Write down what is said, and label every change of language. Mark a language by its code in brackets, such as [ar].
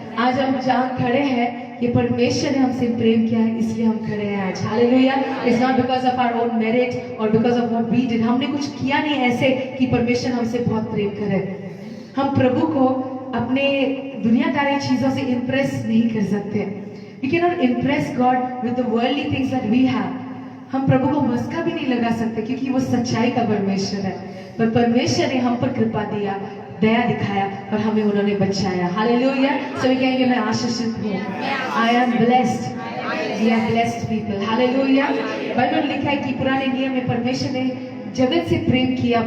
[hi] आज हम जहाँ खड़े हैं, ये परमेश्वर ने हमसे प्रेम किया है, इसलिए हम खड़े हैं आज। Hallelujah. [en] It's not because of our own merit or because of what we did. [hi] हमने कुछ किया नहीं ऐसे कि परमेश्वर हमसे बहुत प्रेम करे। हम प्रभु को अपने दुनियादारी चीजों से इंप्रेस नहीं कर सकते। [en] We cannot impress God with the worldly things that we have. [hi] हम प्रभु को मस्का भी नहीं लगा सकते क्योंकि वो सच्चाई का परमेश्वर है। पर परमेश्वर ने हम पर कृपा दिया, दया दिखाया और हमें उन्होंने बचाया। हालेलुया। सभी कहेंगे मैं आशीषित हूँ। [en] I am blessed. We are blessed people. Hallelujah. [hi] Bible में लिखा है कि पुराने नियम में परमेश्वर ने जगत से प्रेम किया।